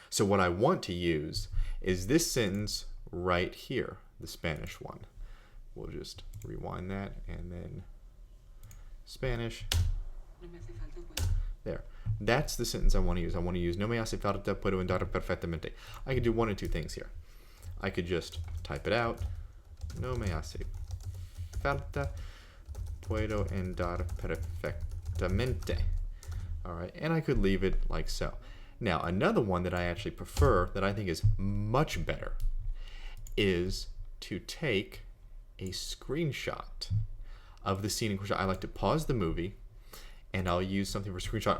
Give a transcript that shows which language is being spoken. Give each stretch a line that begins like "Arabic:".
English: So what I want to use is this sentence right here, the Spanish one. We'll just rewind that, and then Spanish. There. That's the sentence I want to use. I want to use
Spanish: no me hace falta, puedo andar perfectamente.
English: I could do one of two things here. I could just type it out.
Spanish: No me hace falta, puedo andar perfectamente.
English: All right, and I could leave it like so. Now, another one that I actually prefer, that I think is much better, is to take a screenshot of the scene in question. I like to pause the movie, and I'll use something for screenshot.